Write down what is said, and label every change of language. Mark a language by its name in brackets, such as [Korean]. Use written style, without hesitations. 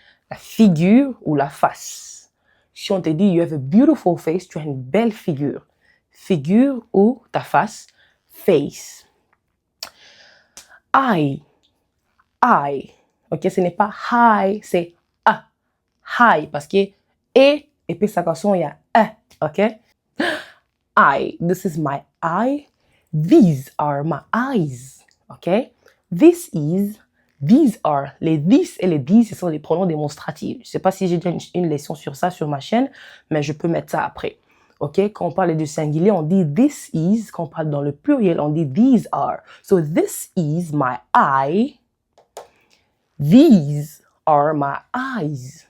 [French] La figure ou la face. Si on te dit [English] you have a beautiful face, [French] tu as une belle figure. Figure ou ta face, face. Eye. Eye. Ok? Ce n'est pas high, c'est a. High, parce que et puis ça il y a a. Ok? [English] Eye. This is my eye. These are my eyes. Okay? This is, these are. [French] Les this et les these, ce sont les pronoms démonstratifs. Je ne sais pas si j'ai déjà une leçon sur ça sur ma chaîne, mais je peux mettre ça après. OK? Quand on parle du singulier, on dit [English] this is. [French] Quand on parle dans le pluriel, on dit [English] these are. So this is my eye. These are my eyes.